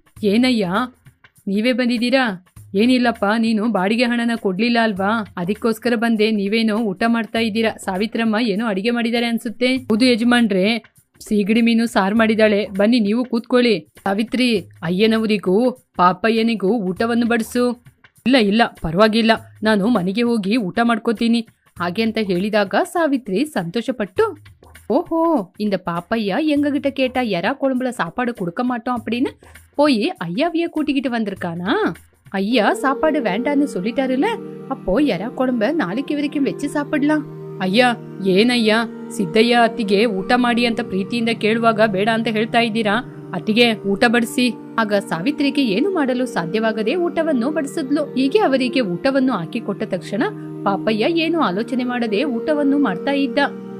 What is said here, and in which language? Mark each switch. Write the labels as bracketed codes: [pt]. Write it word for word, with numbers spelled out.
[kn] ಏನಯ್ಯ, ನೀವೇ ಬಂದಿದ್ದೀರಾ? ಏನಿಲ್ಲಪ್ಪ, ನೀನು ಬಾಡಿಗೆ ಹಣನ ಕೊಡಲಿಲ್ಲ ಅಲ್ವಾ, ಅದಕ್ಕೋಸ್ಕರ ಬಂದೆ. ನೀವೇನೋ ಊಟ ಮಾಡ್ತಾ ಇದ್ದೀರಾ, ಸಾವಿತ್ರಮ್ಮ ಏನೋ ಅಡಿಗೆ ಮಾಡಿದ್ದಾರೆ ಅನ್ಸುತ್ತೆ. ಹೌದು ಯಜಮಾನ್ರೆ, ಸೀಗಡಿ ಮೀನು ಸಾರು ಮಾಡಿದ್ದಾಳೆ, ಬನ್ನಿ ನೀವು ಕೂತ್ಕೊಳ್ಳಿ. ಸಾವಿತ್ರಿ, ಅಯ್ಯನವರಿಗೂ ಪಾಪಯ್ಯನಿಗೂ ಊಟವನ್ನು ಬಡಿಸು. ಇಲ್ಲ ಇಲ್ಲ, ಪರವಾಗಿಲ್ಲ, ನಾನು ಮನೆಗೆ ಹೋಗಿ ಊಟ ಮಾಡ್ಕೋತೀನಿ ಹಾಗೆ ಅಂತ ಹೇಳಿದಾಗ ಸಾವಿತ್ರಿ ಸಂತೋಷಪಟ್ಟು, [ta] ஓஹோ இந்த பாப்பையா எங்ககிட்ட கேட்டா எறா குழம்புல சாப்பாடு கொடுக்க மாட்டோம் அப்படின்னு போய் ஐயாவையே கூட்டிக்கிட்டு வந்திருக்கானா? ஐயா சாப்பாடு வேண்டான்னு சொல்லிட்டாருல, அப்போ எறா குழம்ப நாளைக்கு வரைக்கும் வச்சு சாப்பிடலாம். [kn] ಅಯ್ಯ ಏನಯ್ಯ, ಸಿದ್ದಯ್ಯ ಅತ್ತಿಗೆ ಊಟ ಮಾಡಿ ಅಂತ ಪ್ರೀತಿಯಿಂದ ಕೇಳುವಾಗ ಬೇಡ ಅಂತ ಹೇಳ್ತಾ ಇದ್ದೀರಾ? ಅತ್ತಿಗೆ ಊಟ ಬಡಿಸಿ. ಆಗ ಸಾವಿತ್ರಿಗೆ ಏನು ಮಾಡಲು ಸಾಧ್ಯವಾಗದೆ ಊಟವನ್ನು ಬಡಿಸಿದ್ಲು. ಹೀಗೆ ಅವರಿಗೆ ಊಟವನ್ನು ಹಾಕಿಕೊಟ್ಟ ತಕ್ಷಣ ಪಾಪಯ್ಯ ಏನು ಆಲೋಚನೆ ಮಾಡದೆ ಊಟವನ್ನು ಮಾಡ್ತಾ ಇದ್ದ.